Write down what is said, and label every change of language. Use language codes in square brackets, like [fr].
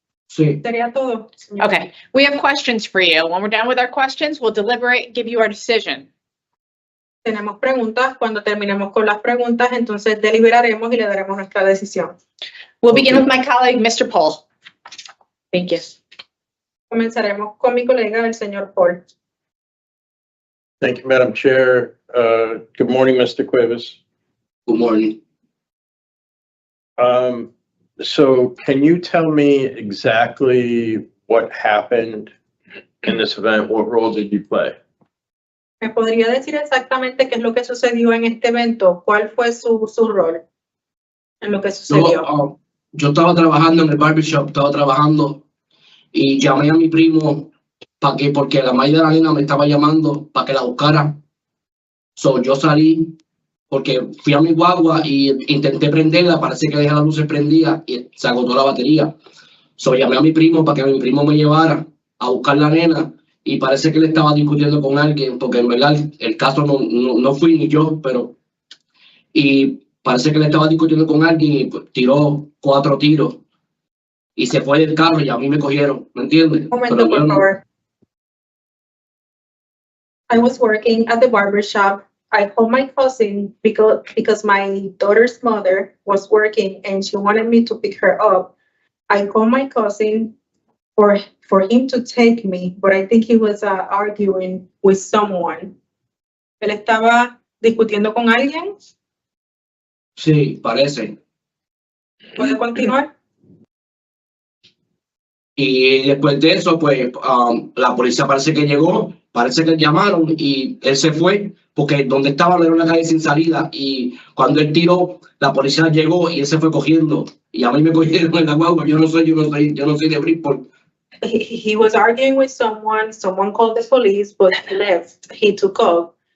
[es] Sí. Sería todo, señor. [en] Okay. We have questions for you. When we're done with our questions, we'll deliberate, give you our decision. [es] Tenemos preguntas. Cuando terminemos con las preguntas, entonces deliberaremos y le daremos nuestra decisión. [en] We'll begin with my colleague, Mr. Pohl. Thank you. [es] Comenzaremos con mi colega, el señor Paul. [en] Thank you, Madam Chair. Good morning, Mr. Cuevas. Good morning. So can you tell me exactly what happened in this event? What role did you play? [es] ¿Me podría decir exactamente qué es lo que sucedió en este evento? ¿Cuál fue su rol en lo que sucedió? Yo estaba trabajando en el barbershop, estaba trabajando y llamé a mi primo porque la madre de la nena me estaba llamando para que la buscara. So, yo salí porque fui a mi guagua y intenté prenderla, parece que dejé la luz prendida y se agotó la batería. So, llamé a mi primo para que mi primo me llevara a buscar la nena y parece que él estaba discutiendo con alguien, porque en verdad el caso no fui ni yo, pero y parece que él estaba discutiendo con alguien y pues, tiró 4 tiros y se fue del carro y a mí me cogieron, ¿me entiendes? Un momento, por favor. I was working at the barber shop. I called my cousin because my daughter's mother was working and she wanted me to pick her up. I called my cousin for him to take me, but I think he was arguing with someone. Él estaba discutiendo con alguien. Sí, parece. ¿Puede continuar? Y después de eso, pues la policía parece que llegó, parece que llamaron y él se fue porque donde estaba era una calle sin salida y cuando él tiró, la policía llegó y él se fue cogiendo y a mí me cogieron en la guagua. Yo no soy de Bridgeport. [en] He was arguing with someone called the police, but he left. He took off.